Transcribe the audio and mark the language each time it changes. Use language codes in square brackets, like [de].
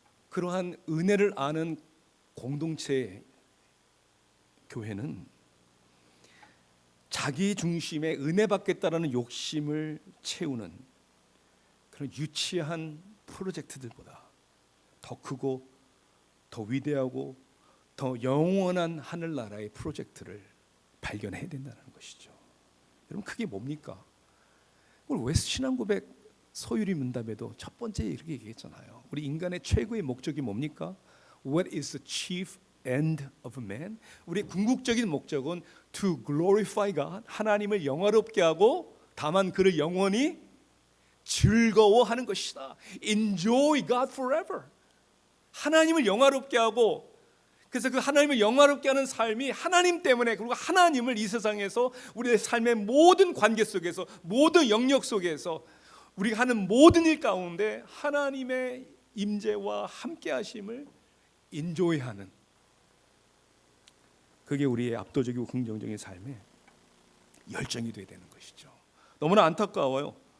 [ko] 그러한 은혜를 아는 공동체 교회는 자기 중심의 은혜 받겠다라는 욕심을 채우는 그런 유치한 프로젝트들보다 더 크고 더 위대하고 더 영원한 하늘나라의 프로젝트를 발견해야 된다는 것이죠. 여러분 그게 뭡니까? 오늘 웨스트 신앙고백 소유리 문답에도 첫 번째 이렇게 얘기했잖아요. 우리 인간의 최고의 목적이 뭡니까? [en] What is the chief end of man? [ko] 우리의 궁극적인 목적은 to glorify God, 하나님을 영화롭게 하고 다만 그를 영원히 즐거워하는 것이다. [en] Enjoy God forever. [ko] 하나님을 영화롭게 하고 그래서 그 하나님을 영화롭게 하는 삶이 하나님 때문에 그리고 하나님을 이 세상에서 우리의 삶의 모든 관계 속에서 모든 영역 속에서 우리가 하는 모든 일 가운데 하나님의 임재와 함께 하심을 인조해하는 그게 우리의 압도적이고 긍정적인 삶의 열정이 되어야 되는 것이죠. 너무나 안타까워요.